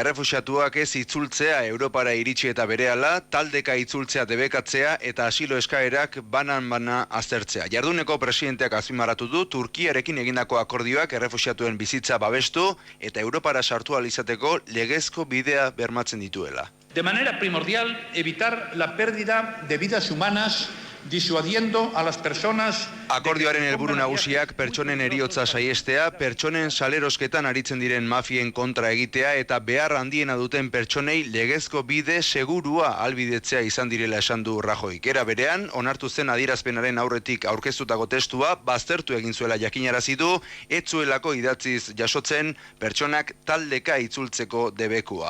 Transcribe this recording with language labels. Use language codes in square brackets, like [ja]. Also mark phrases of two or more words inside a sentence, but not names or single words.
[eu] Errefuxiatuak ez itzultzea Europara iritsi eta berehala, taldeka itzultzea debekatzea eta asilo eskaerak banan-bana aztertzea. Jarduneko presidenteak azpimarratu du Turkiarekin egindako akordioak errefuxiatuen bizitza babestu eta Europara sartu ahal izateko legezko bidea bermatzen dituela. [es] De manera primordial, evitar la pérdida de vidas humanas disuadiendo a las personas. [eu] Akordioaren helburu nagusiak pertsonen heriotza saiestea, pertsonen salerosketan aritzen diren mafien kontra egitea eta behar handiena duten pertsonei legezko bide segurua albidetzea izan direla esan du Rajoyk. Era berean, onartu zen adierazpenaren aurretik aurkeztutako testua baztertu egin zuela jakinarazi du, ez zuelako idatziz jasotzen pertsonak taldeka itzultzeko debekua.